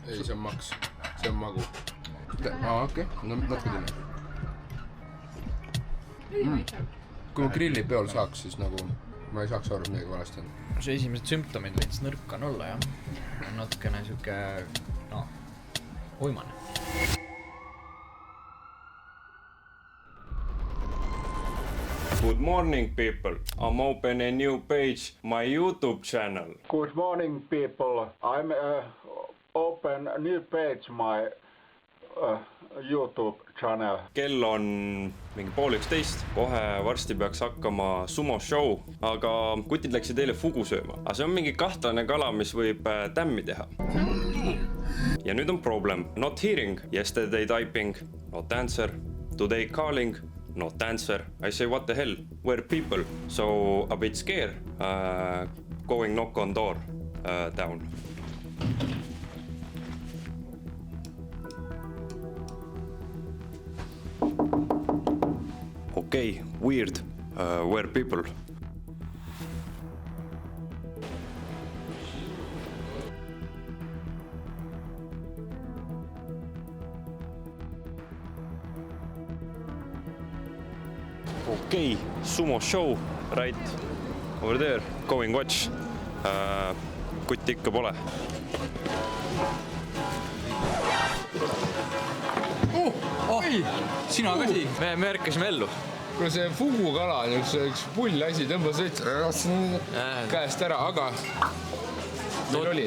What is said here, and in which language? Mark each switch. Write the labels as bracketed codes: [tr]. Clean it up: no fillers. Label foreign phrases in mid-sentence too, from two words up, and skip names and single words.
[et] Ei, see on maks. See on magu. Okei. No natuke tunne. Kui ma grillipeol saaks, siis nagu ma ei saaks aru, midagi valesti on. See esimesed sümptomid veits nõrk on olla, jah. Natukene siuke, uimane. [en] Good morning, people. I'm opening a new page, my YouTube channel. Good morning, people. I'm open a new page, my YouTube channel. [et] Kell on mingi 12:30, kohe varsti peaks hakkama [en] sumo show, [et] aga kutid läksid eile fugu sööma. Aga see on mingi kahtlane kala, mis võib tämmi teha. Ja nüüd on problem. [en] Not hearing, yesterday typing, not answer, today calling, not answer. I say what the hell, where people? So a bit scared, going knock on door down. Okay, weird. Where people? Okay, sumo show right over there. Going watch. [et] Kutti ikka pole. Oi, sina ka siin? Me ärkasime ellu. Kuna see fugu kala on üks pull asi, tõmbas käest ära, aga meil oli.